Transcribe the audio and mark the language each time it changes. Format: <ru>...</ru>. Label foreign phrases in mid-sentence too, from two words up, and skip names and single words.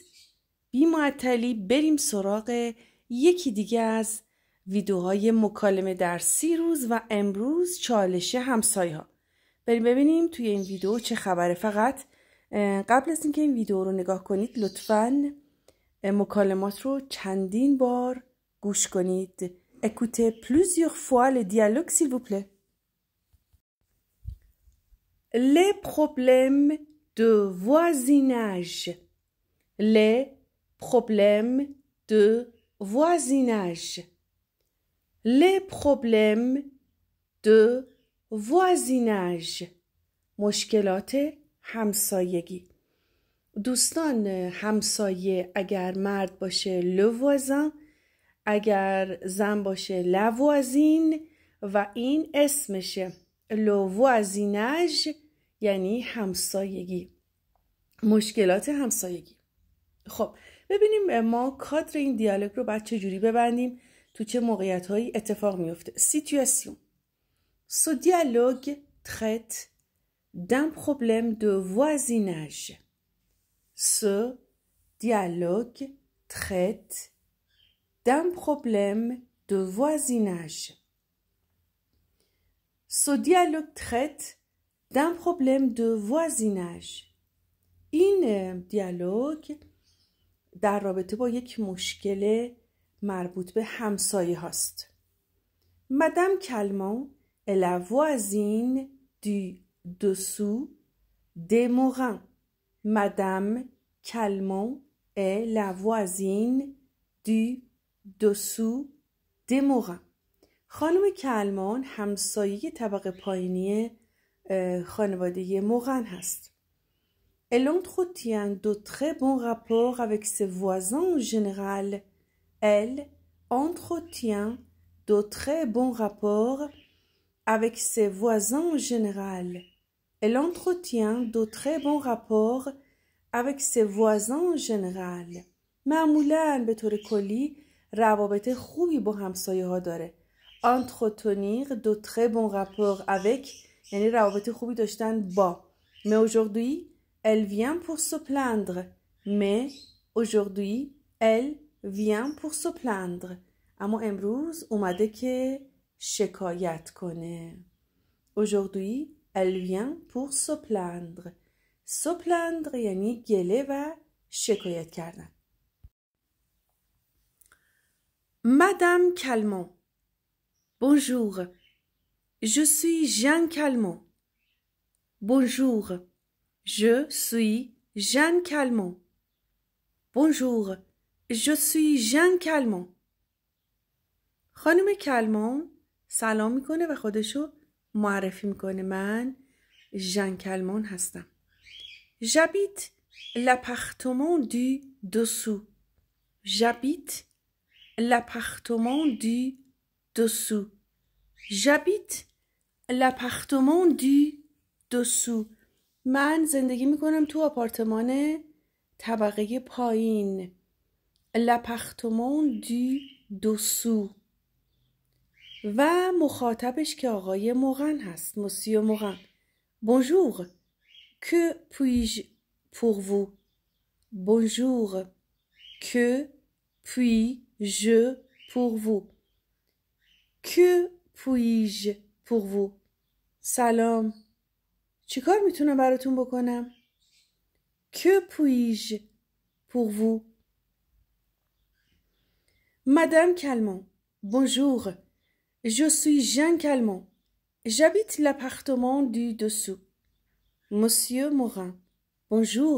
<fa>بی معطلی بریم سراغ یکی دیگه از ویدیوهای مکالمه در 30 روز و امروز چالش همسایه ها. بریم ببینیم توی این ویدیو چه خبره. فقط قبل از اینکه این ویدیو رو نگاه کنید لطفاً مکالمات رو چندین بار گوش کنید.</fa> <fr>Écoutez plusieurs fois le dialogue s'il vous plaît. Les problèmes de voisinage. Les problèmes de voisinage. Les problèmes de voisinage.</fr> <fa>مشکلات همسایگی. دوستان، همسایه اگر مرد باشه</fa> <fr>le voisin،</fr> <fa>اگر زن باشه</fa> <fr>la voisine</fr> <fa>و این اسمشه.</fa> <fr>le voisinage</fr> <fa>یعنی همسایگی، مشکلات همسایگی. خب ببینیم ما کادر این دیالوگ رو باید چجوری ببندیم، تو چه موقعیت‌هایی اتفاق میفته.</fa> <fr>Situation. Ce dialogue traite d'un problème de voisinage. Ce dialogue traite d'un problème de voisinage. Ce dialogue traite d'un problème de voisinage.</fr> <fa>این دیالوگ در رابطه با یک مشکل مربوط به همسایه هاست.</fa> <fr>Madame Calment est la voisine du dessous des Morins. Madame Calment est la voisine du dessous des Morins.</fr> <fa>خانم کلمان همسایه طبقه پایینی خانواده موغن هست.</fa> <fr>Elle entretient de très bons rapports avec ses voisins en général. Elle entretient de très bons rapports avec ses voisins en général. Elle entretient de très bons rapports avec ses voisins en général.</fr> <fa>معمولاً به طور کلی روابط خوبی با همسایه ها داره.</fa> <fr>Entretenir de très bons rapports avec</fr> <fa>یعنی روابط خوبی داشتن با.</fa> <fr>Mais aujourd'hui, elle vient pour se plaindre. Mais aujourd'hui, elle vient pour se plaindre.</fr> <fa>اما امروز اومده که شکایت کنه.</fa> <fr>Aujourd'hui, elle vient pour se plaindre. Se plaindre</fr> <fa>یعنی گله و شکایت کردن.</fa> <fr>Madame Calment. Bonjour, je suis Jeanne Calment. Bonjour, je suis Jeanne Calment. Bonjour, je suis Jeanne Calment.</fr> <fa>خانم کلمان سلام میکنه و خودشو معرفی میکنه. من ژن کلمان هستم.</fa> <fr>J'habite l'appartement du dessous. J'habite l'appartement du dessous. J'habite l'appartement du dessous.</fr> <fa>من زندگی میکنم تو آپارتمان طبقه پایین.</fa> <fr>L'appartement du dessous.</fr> <fa>و مخاطبش که آقای موغن هست.</fa> <fr>Monsieur Morin. Bonjour. Que puis-je pour vous? Bonjour. Que puis-je pour vous? Que puis-je pour vous?</fr> <fa>سلام. چیکار میتونم براتون بکنم؟</fa> <fr>Que puis-je pour vous? Madame Calment. Bonjour. Je suis Jeanne Calment. J'habite l'appartement du dessous. Monsieur Morin. Bonjour.</fr>